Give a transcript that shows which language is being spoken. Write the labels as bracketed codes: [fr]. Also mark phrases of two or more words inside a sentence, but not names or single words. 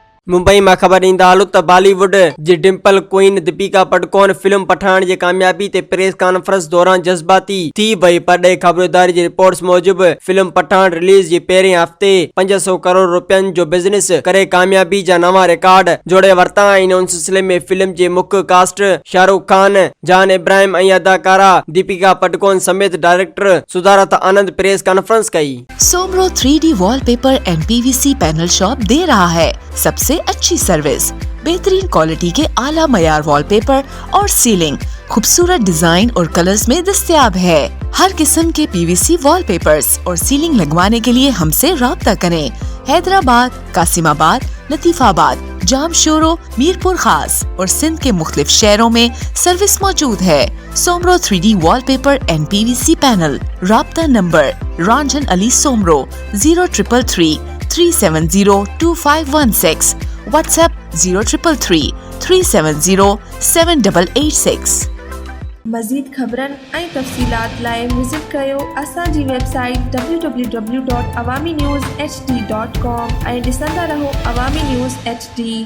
[sd] मुंबई में खबर ईंदा हलूं त बॉलीवुड जी [en] dimple queen [sd] दीपिका पादुकोण फिल्म पठान जी कामयाबी ते [en] press conference [sd] दौरान जज्बाती थी वई। पर खबरदारी जी रिपोर्ट्स मूजिब फिल्म पठान रिलीज जी पहिरें हफ्ते 500 करोड़ रुपयनि जो बिजनेस करे कामयाबी जा नवा रिकॉर्ड जोड़े वरता आहिनि। उन सिलसिले में फिल्म जे मुख्य कास्ट शाहरुख खान, जान इब्राहिम ऐं अदाकारा दीपिका पादुकोण समेत डायरेक्टर सुधारत आनंद [en] press conference [sd] कई। [ur] سومرو 3D وال پیپر اینڈ PVC پینل شاپ دے رہا ہے سب سے اچھی سروس، بہترین کوالٹی کے اعلیٰ معیار وال پیپر اور سیلنگ خوبصورت ڈیزائن اور کلرز میں دستیاب ہے. ہر قسم کے PVC وال پیپرز اور سیلنگ لگوانے کے لیے ہم سے رابطہ کریں. حیدرآباد، قاسم آباد، لطیف آباد، جامشورو، میرپور خاص اور سندھ کے مختلف شہروں میں سروس موجود ہے. سومرو 3D وال پیپر اینڈ PVC پینل۔ رابطہ نمبر رنجن علی سومرو 0333 370 2516، واٹس ایپ 0333 370 7886. [sd] मज़ीद ख़बरनि ऐं तफ़सीलात लाइ विज़िट कयो असांजी वेबसाइट www.awamiNewsHD.com ऐं ॾिसंदा रहो अवामी न्यूज़ HD।